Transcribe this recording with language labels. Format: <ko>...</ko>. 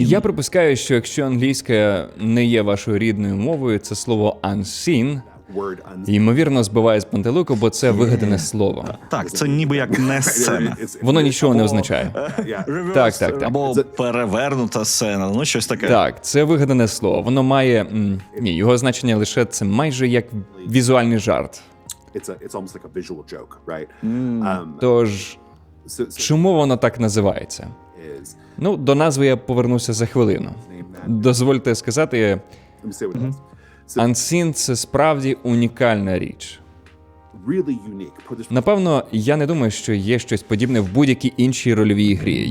<uk>Я припускаю, що якщо англійська не є вашою рідною мовою, це слово unseen, ймовірно, збиває з пантелику, бо це вигадане слово. Так, це ніби як не сцена. Воно нічого не означає. Так. Або перевернута сцена, щось таке. Так, це вигадане слово. Воно має... Ні, його значення лише це майже як візуальний жарт.</uk> <en>It's almost like a visual joke, right?</en> <uk>Тож, чому воно так називається? До назви я повернуся за хвилину. Дозвольте сказати,</uk> <en>Let me say what it is.</en> <uk>Unseen – це справді унікальна річ.</uk> <en>Really unique. Put this</en> <uk>Напевно, я не думаю, що є щось подібне в будь-якій іншій рольовій грі.</uk>